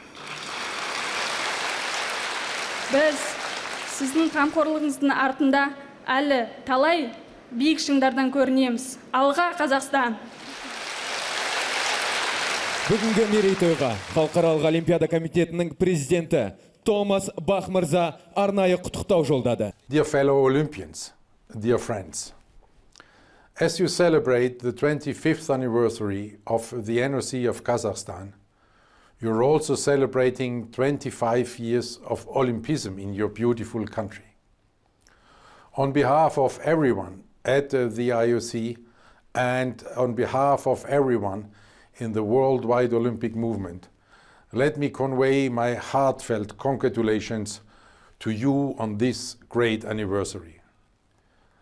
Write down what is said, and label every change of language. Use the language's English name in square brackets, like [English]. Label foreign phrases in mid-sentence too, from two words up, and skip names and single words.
[Kazakh] Біз сіздің қамқорлығыңыздың артында әлі талай биік шыңдардан көрінеміз. Алға Қазақстан! Бүгінгі мерейтойға Халықаралық Олимпиада комитетінің президенті Томас Бах мырза арнайы құттықтау жолдады. [English] Dear fellow Olympians, dear friends, as you celebrate the 25th anniversary of the NOC of Kazakhstan, you're also celebrating 25 years of Olympism in your beautiful country. On behalf of everyone at the IOC and on behalf of everyone in the worldwide Olympic movement, let me convey my heartfelt congratulations to you on this great anniversary.